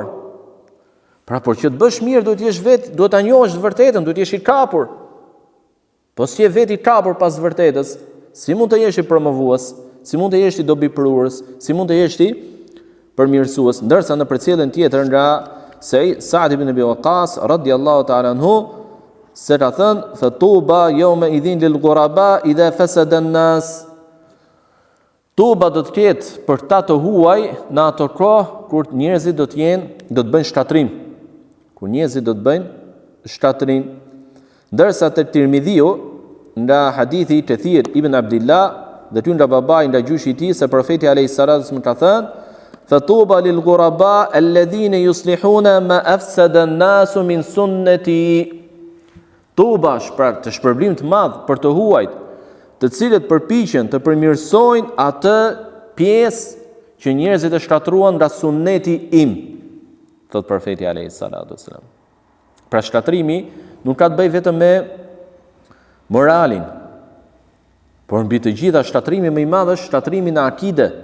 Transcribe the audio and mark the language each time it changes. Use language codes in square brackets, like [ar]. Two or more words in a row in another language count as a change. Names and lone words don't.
[sq] Pra por që të bësh mirë duhet jesh vetë, duhet ta njohësh të vërtetën, duhet jesh i kapur. Po si je vetë i kapur pas vërtetës, si mund të jesh i promovues, si mund të jesh i dobiprues, si mund të jesh i përmirësues, ndërsa në përcjelljen tjetër nga Sa'd ibn Abi Waqqas [ar] رضي الله تعالى عنه [sq] se ka thënë [ar] فطوبى يوم إذ للغرباء إذا فسد الناس. [sq] Tuba do të ketë për ta të huaj në ato kohë kur njerëzit do të bëjnë shkatrim. Kur njerëzit do të bëjnë shkatrim. Ndërsa te Tirmidhiu nga hadithi Kathir ibn Abdullah dhe ty nga babai nga gjyshi i tij se profeti [ar] عليه السلام [sq] ka thënë [ar] فطوبى للغرباء الذين يصلحون ما أفسد الناس من سنتي. [sq] Tuba pra të shpërblim të madh për të huajt të cilët përpiqen të përmirësojnë atë pjesë që njerëzit e shkatruan nga sunneti im, thot profeti [ar] عليه السلام. [sq] Pra shkatrimi nuk ka të bëjë vetëm me moralin, por mbi të gjitha shkatrimi më i madh është shkatrimi në akide.